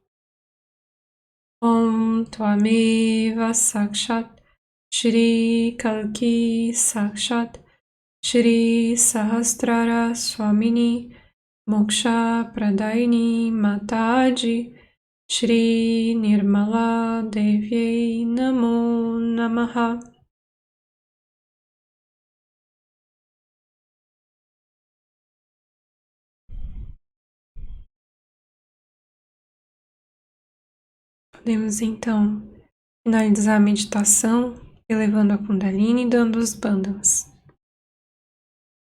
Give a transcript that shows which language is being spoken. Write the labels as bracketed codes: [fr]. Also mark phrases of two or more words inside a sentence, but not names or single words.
[sa] ॐ त्वमेव साक्षात् श्री कल्कि साक्षात् श्री सहस्रार स्वामिनी मोक्ष प्रदायिनी माताजी श्री निर्मला देवी नमो नमः. [pt] Podemos então finalizar a meditação elevando a Kundalini e dando os bandhas.